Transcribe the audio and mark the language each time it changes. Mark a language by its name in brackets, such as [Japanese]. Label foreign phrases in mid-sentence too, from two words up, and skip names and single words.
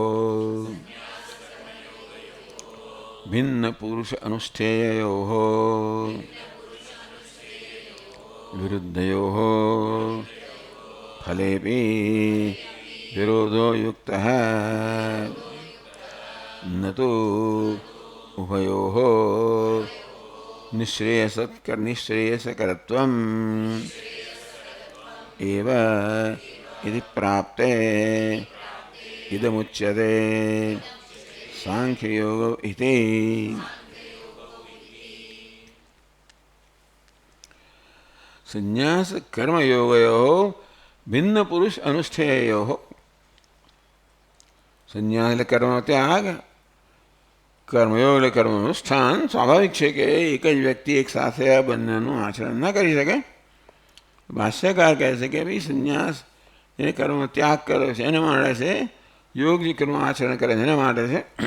[Sanskrit] भिन्न पुरुष अनुष्ठेयोः विरुद्धयोः फलेपी विरोधो युक्तः न तो उभयोः निश्रेयसकरत्वम एव इति प्राप्ते इदमुच्यते सांख्ययोग इति. संन्यास कर्मयोगयोः भिन्न पुरुष अनुष्ठेयोः. [Gujarati] संन्यास એટલે કર્મ ત્યાગ, કર્મયોગ એટલે કર્મ અનુષ્ઠાન. સ્વાભાવિક છે કે એક જ વ્યક્તિ એક સાથે આ બંનેનું આચરણ ન કરી શકે. ભાષ્યકાર કહે છે કે ભાઈ સંન્યાસ એને કર્મ ત્યાગ કર્યો છે એને માટે છે, યોગ જે કર્મ આચરણ કરે છે એના માટે છે.